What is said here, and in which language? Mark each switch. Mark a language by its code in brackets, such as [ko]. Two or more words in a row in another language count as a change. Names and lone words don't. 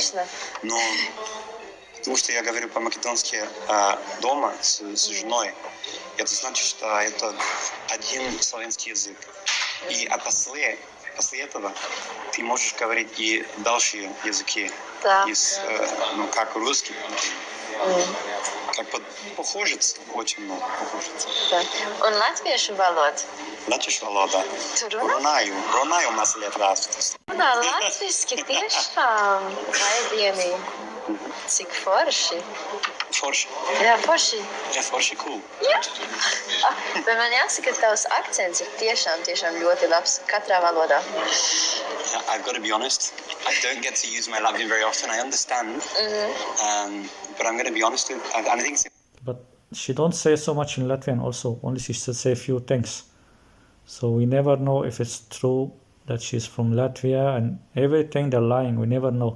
[ru] Но потому что я говорю по-македонски дома с женой, это значит, что это один славянский язык. И после этого ты можешь говорить и дальше языки. Да. Как русский, как похоже, очень много похоже. Да. [lv] Un latviešu valoda? Latviešu valoda. Tu runā? Runāju mazliet latviešu. Runā latviski tiešām. Vai dieni. Cik forši. Forši. Jā, forši. Jā, forši, cool. Jā. Bet man jāsaka, ka tavs akcents ir tiešām ļoti labs katrā valodā. [en] I've got to be honest, I don't get to use my Latvian very often. I understand, but I'm going to be honest with you. I think. But she don't say so much in Latvian also, only she should say a few things. So we never know if it's true that she's from Latvia, and everything they're lying, we never know.